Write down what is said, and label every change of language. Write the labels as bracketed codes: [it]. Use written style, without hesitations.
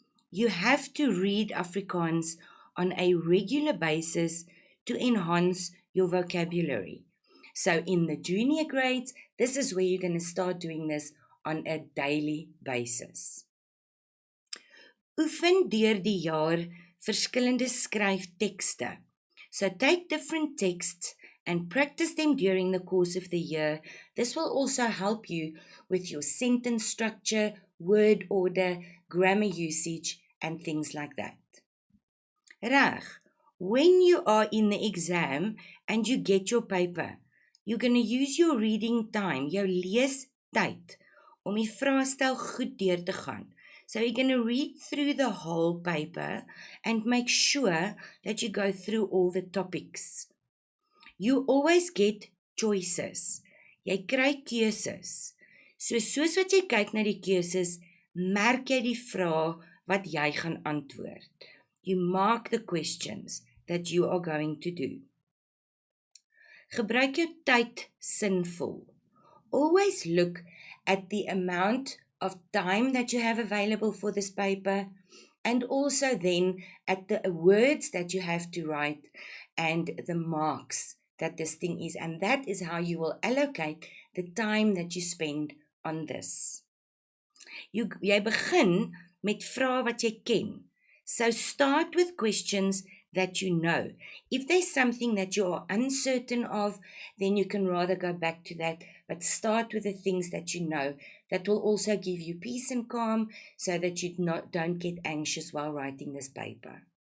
[en] You have to read Afrikaans on a regular basis to enhance your vocabulary. So in the junior grades, this is where you're going to start doing this on a daily basis. [af] Oefen deur die jaar verskillende skryftekste. [en] So take different texts and practice them during the course of the year. This will also help you with your sentence structure, word order, grammar usage, and things like that. Reg, when you are in the exam and you get your paper, you're going to use your reading time, [af] jou leestyd, om die vraestel goed deur te gaan. [en] So you're going to read through the whole paper and make sure that you go through all the topics. You always get choices. [af] Jy kry keuses. Soos wat jy kyk na die keuses, merk jy die vraag wat jy gaan antwoord. [en] You mark the questions that you are going to do. [af] Gebruik jou tyd sinvol. [en] Always look at the amount of time that you have available for this paper, and also then at the words that you have to write and the marks that this thing is, and that is how you will allocate the time that you spend on this. [af] Jy begin met vrae wat jy ken. [en] So start with questions that you know. If there's something that you are uncertain of, then you can rather go back to that, but start with the things that you know. That will also give you peace and calm so that you don't get anxious while writing this paper.